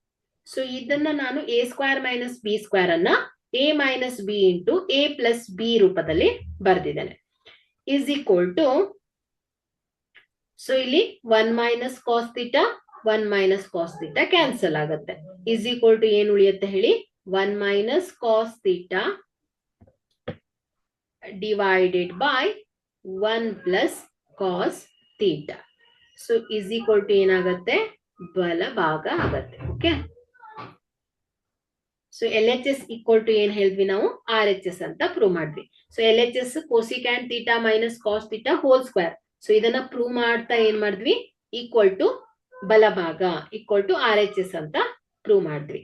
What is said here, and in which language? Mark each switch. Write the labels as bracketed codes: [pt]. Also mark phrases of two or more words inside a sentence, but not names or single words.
[kn] ಸೊ ಇದನ್ನ ನಾನು [en] a square minus b square [kn] ಅನ್ನ [en] a minus b into a plus b [kn] ರೂಪದಲ್ಲಿ ಬರ್ದಿದ್ದೇನೆ. [en] is equal to, so ಇಲ್ಲಿ 1 minus cos theta 1 minus cos theta cancel ಆಗುತ್ತೆ. is equal to [kn] ಏನು ಉಳಿಯುತ್ತೆ ಹೇಳಿ [en] 1 minus cos theta divided by 1 plus cos theta. So is equal to [kn] ಏನಾಗುತ್ತೆ ಬಲಭಾಗ ಆಗುತ್ತೆ. ಓಕೆ, ಸೊ LHS [en] equal to [kn] ಏನ್ ಹೇಳಿದ್ವಿ ನಾವು RHS ಅಂತ ಪ್ರೂವ್ ಮಾಡಿದ್ವಿ. [en] So LHS cosecant theta minus cos theta whole square. [kn] ಸೊ ಇದನ್ನ ಪ್ರೂವ್ ಮಾಡ್ತಾ ಏನ್ ಮಾಡಿದ್ವಿ [en] equal to [kn] ಬಲಭಾಗ [en] equal to [kn] RHS ಅಂತ ಪ್ರೂವ್ ಮಾಡಿದ್ವಿ.